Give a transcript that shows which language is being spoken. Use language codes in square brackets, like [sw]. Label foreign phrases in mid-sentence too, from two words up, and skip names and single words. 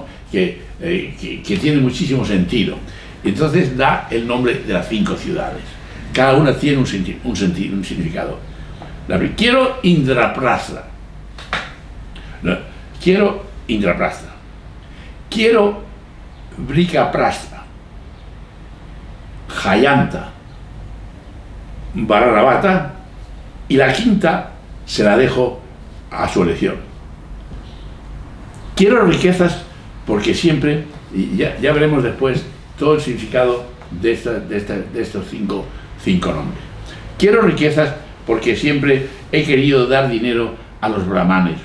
[es] que tiene muchísimo sentido. Entonces da el nombre de las 5 ciudades. Cada una tiene un significado. Quiero Indraprastha. Quiero Indraprastha. Quiero Vrikaprastha. Jayanta. Varanavata. Y la 5ª se la dejo a su elección. Quiero riquezas porque siempre, y ya veremos después todo el significado de estos 5 nombres. Quiero riquezas porque siempre he querido dar dinero a los brahmanes.